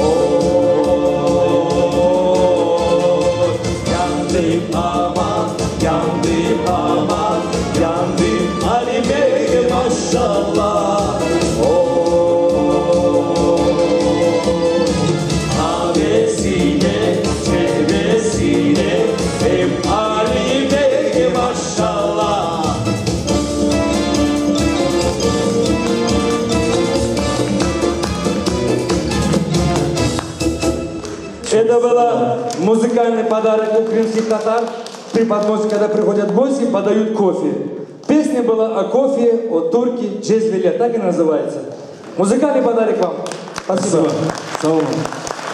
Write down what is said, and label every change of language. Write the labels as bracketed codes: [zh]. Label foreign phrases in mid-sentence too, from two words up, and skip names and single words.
[tr] Yandım aman, yandım aman, yandım Ali'ye maşallah. Kahvesine, çevresine, hep Ali'ye maşallah. [ru] Это был музыкальный подарок украинских татар. При подносе, когда приходят гости, подают кофе. Песня была о кофе, о турке, джезвеле, так и называется. Музыкальный подарок вам. Спасибо. [tr] Sağ olun.